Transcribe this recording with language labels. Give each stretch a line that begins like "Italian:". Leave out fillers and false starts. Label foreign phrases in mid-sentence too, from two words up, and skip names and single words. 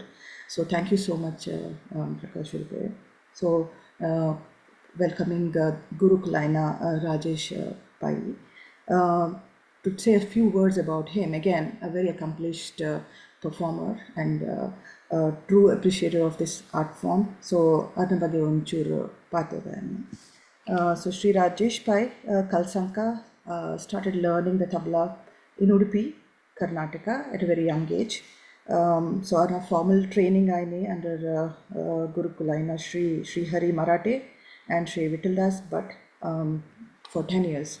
English: So thank you so much, Prakash. So welcoming Guru Kulaina Rajesh Pai. To say a few words about him, again, a very accomplished performer and a true appreciator of this art form.
Tulu: So, adna ಬಗ್ಗೆ ಒಂಚೂರು ಪಾಠ.
English: So, Sri Rajesh Pai Kalsanka started learning the tabla in Udupi, Karnataka at a very young age. So, on a formal training under Gurukulaina Sri Hari Marathe and Sri Vittaldas Bhatt for 10 years.